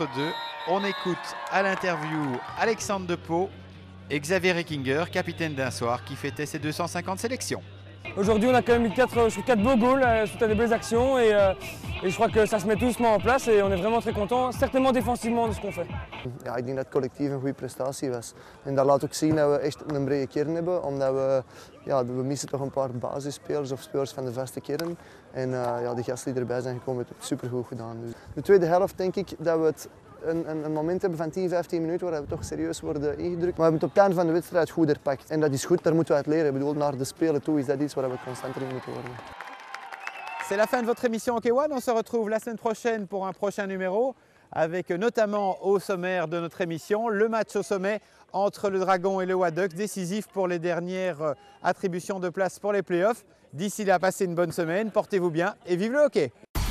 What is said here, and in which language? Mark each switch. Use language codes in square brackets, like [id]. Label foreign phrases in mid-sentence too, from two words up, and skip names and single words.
[fr] On écoute à l'interview Alexandre de Pau et Xavier Reckinger, capitaine d'un soir qui fêtait ses 250 sélections. Aujourd'hui, on a quand même eu 4 beaux goals suite à des belles actions et je crois que ça se met tout doucement en place et on est vraiment très contents, certainement défensivement de ce qu'on fait. [nl] Ja, ik denk dat het collectief een goede prestatie was. En dat laat ook zien dat we echt een brede kern hebben, omdat we missen toch een paar basisspelers of spelers van de vaste kern. En de gasten die erbij zijn gekomen hebben het supergoed gedaan. Dus de tweede helft denk ik dat we het een moment hebben van 10-15 minuten waar we toch serieus worden ingedrukt. Maar we hebben het op het einde van de wedstrijd goed herpakt. En dat is goed, daar moeten we uit leren. Ik bedoel, naar de spelen toe is dat iets waar we constanter in moeten worden. [fr] C'est la fin de votre émission Hockey One. On se retrouve la semaine prochaine pour un prochain numéro avec notamment au sommaire de notre émission le match au sommet entre le Dragon et le Waddux, décisif pour les dernières attributions de place pour les playoffs. D'ici là, passez une bonne semaine, portez-vous bien et vive le hockey!